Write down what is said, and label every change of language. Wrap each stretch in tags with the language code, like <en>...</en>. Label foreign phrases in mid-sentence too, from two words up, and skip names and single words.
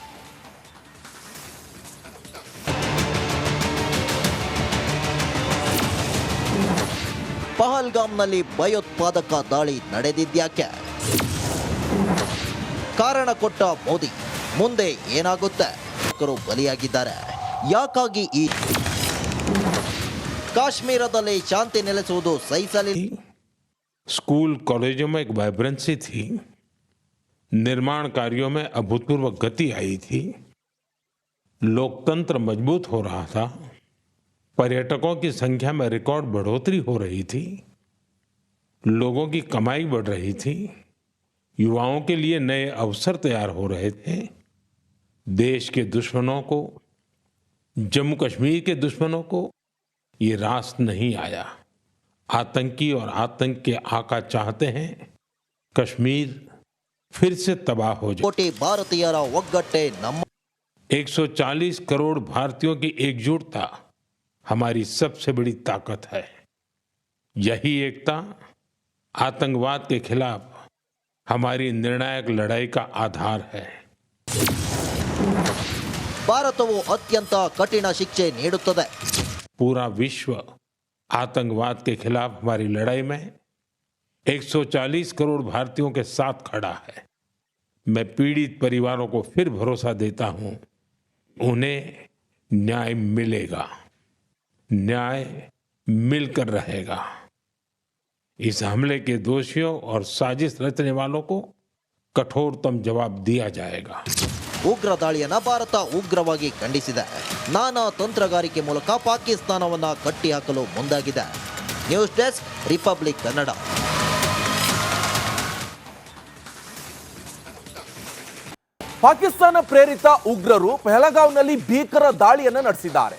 <kn>ಪಹಲ್ಗಾಮ್ನಲ್ಲಿ ಭಯೋತ್ಪಾದಕ ದಾಳಿ ನಡೆದಿದ್ಯಾಕೆ? ಕಾರಣ ಕೊಟ್ಟ ಮೋದಿ, ಮುಂದೆ ಏನಾಗುತ್ತೆ? ಬಲಿಯಾಗಿದ್ದಾರೆ. ಯಾಕಾಗಿ ಈ ಕಾಶ್ಮೀರದಲ್ಲಿ ಶಾಂತಿ ನೆಲೆಸುವುದು ಸಹಿಸಲಿಲ್ಲ?</kn> <hi>स्कूल कॉलेजों में एक वाइब्रेंसी थी, निर्माण कार्यों में अभूतपूर्व गति आई थी, लोकतंत्र मजबूत हो रहा था, पर्यटकों की संख्या में रिकॉर्ड बढ़ोतरी हो रही थी, लोगों की कमाई बढ़ रही थी, युवाओं के लिए नए अवसर तैयार हो रहे थे। देश के दुश्मनों को, जम्मू कश्मीर के दुश्मनों को ये रास नहीं आया। आतंकी और आतंक के आका चाहते हैं कश्मीर फिर से तबाह हो जाए।</hi> <kn>ಕೋಟಿ ಭಾರತೀಯರ ಒಗ್ಗಟ್ಟೆ ನಮ್ಮ</kn> <hi>140 करोड़ भारतीयों की एकजुटता हमारी सबसे बड़ी ताकत है। यही एकता आतंकवाद के खिलाफ हमारी निर्णायक लड़ाई का आधार है।</hi> <kn>ಭಾರತವು ಅತ್ಯಂತ ಕಠಿಣ ಶಿಕ್ಷೆ ನೀಡುತ್ತದೆ.</kn> <hi>पूरा विश्व आतंकवाद के खिलाफ हमारी लड़ाई में 140 करोड़ भारतीयों के साथ खड़ा है। मैं पीड़ित परिवारों को फिर भरोसा देता हूं, उन्हें न्याय मिलेगा, न्याय मिलकर रहेगा। इस हमले के दोषियों और साजिश रचने वालों को कठोरतम जवाब दिया जाएगा।</hi> <kn>ಉಗ್ರ ದಾಳಿಯನ್ನ ಭಾರತ ಉಗ್ರವಾಗಿ ಖಂಡಿಸಿದೆ. ನಾನಾ ತಂತ್ರಗಾರಿಕೆ ಮೂಲಕ ಪಾಕಿಸ್ತಾನವನ್ನ ಕಟ್ಟಿಹಾಕಲು ಮುಂದಾಗಿದೆ. ನ್ಯೂಸ್ ಡೆಸ್ಕ್, ರಿಪಬ್ಲಿಕ್ ಕನ್ನಡ. ಪಾಕಿಸ್ತಾನ ಪ್ರೇರಿತ ಉಗ್ರರು ಪಹಲಗಾಂವ್ನಲ್ಲಿ ಭೀಕರ ದಾಳಿಯನ್ನು ನಡೆಸಿದ್ದಾರೆ.</kn>